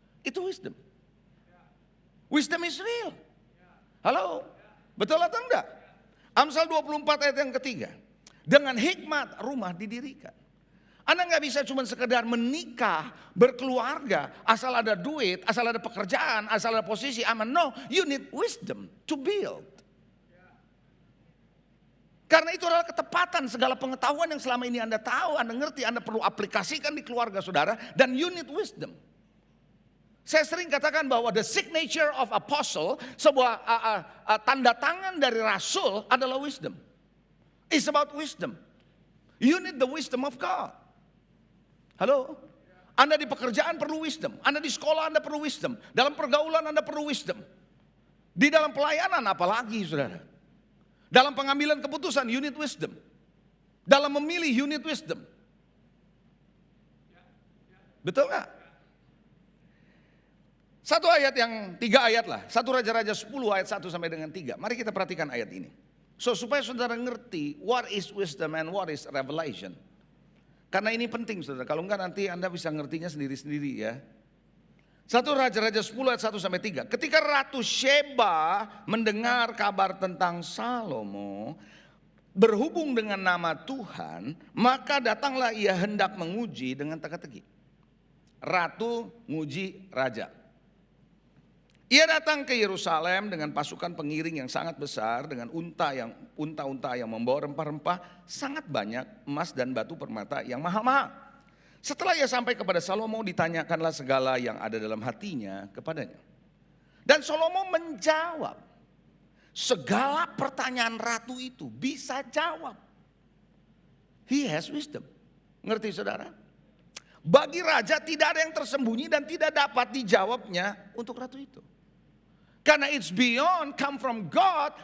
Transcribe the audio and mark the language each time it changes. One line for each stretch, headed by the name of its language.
Indonesian: Itu wisdom.
English: Wisdom is real.
Indonesian: Halo, betul atau enggak? Amsal 24 ayat yang ketiga. Dengan hikmat rumah didirikan. Anda nggak bisa cuma sekedar menikah, berkeluarga, asal ada duit, asal ada pekerjaan, asal ada posisi aman.
English: No, you need wisdom to build.
Indonesian: Karena itu adalah ketepatan segala pengetahuan yang selama ini Anda tahu, Anda ngerti, Anda perlu aplikasikan di keluarga saudara, dan
English: you need wisdom.
Indonesian: Saya sering katakan bahwa
English: the signature of apostle,
Indonesian: sebuah tanda tangan dari rasul adalah wisdom.
English: It's about wisdom. You need the wisdom of God.
Indonesian: Halo, Anda di pekerjaan perlu wisdom, Anda di sekolah Anda perlu wisdom, dalam pergaulan Anda perlu wisdom, di dalam pelayanan apalagi saudara, dalam pengambilan keputusan
English: you need wisdom,
Indonesian: dalam memilih you need wisdom. Betul gak? Satu ayat yang 3 ayat lah, 1 Raja-Raja 10 ayat 1 sampai dengan 3. Mari kita perhatikan ayat ini. Supaya saudara ngerti
English: what is wisdom and what is revelation.
Indonesian: Karena ini penting saudara, kalau enggak nanti Anda bisa ngertinya sendiri-sendiri ya. 1 Raja-Raja 10 ayat 1 sampai 3. Ketika Ratu Sheba mendengar kabar tentang Salomo berhubung dengan nama Tuhan, maka datanglah ia hendak menguji dengan teka-teki. Ratu nguji raja. Ia datang ke Yerusalem dengan pasukan pengiring yang sangat besar, dengan unta-unta yang membawa rempah-rempah sangat banyak, emas dan batu permata yang mahal-mahal. Setelah ia sampai kepada Salomo, ditanyakanlah segala yang ada dalam hatinya kepadanya. Dan Salomo menjawab segala pertanyaan ratu itu, bisa jawab.
English: He has wisdom.
Indonesian: Ngerti saudara? Bagi raja tidak ada yang tersembunyi dan tidak dapat dijawabnya untuk ratu itu.
English: Karena it's beyond, come from God.